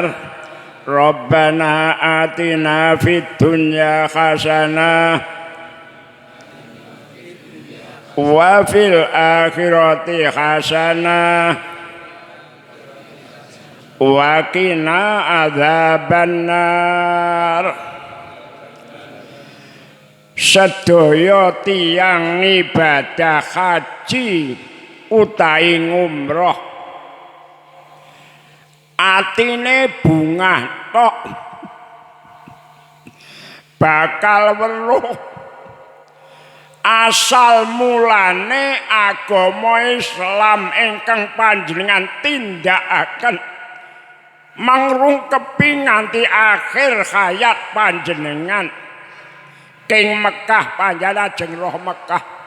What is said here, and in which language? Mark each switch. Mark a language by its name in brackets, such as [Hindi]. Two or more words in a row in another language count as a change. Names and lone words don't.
[Arabic] ربنا آتنا في الدنيا حسنة وفي الآخرة حسنة وقنا عذاب النار. [Javanese] Sedaya tiyang ibadah haji utawi ngumroh atine bungah tok bakal weruh asal mulane agama Islam ingkang panjenengan tindakaken mangrungkepi nganti akhir hayat panjenengan king Mekah panjenengan ajeng roh Mekah.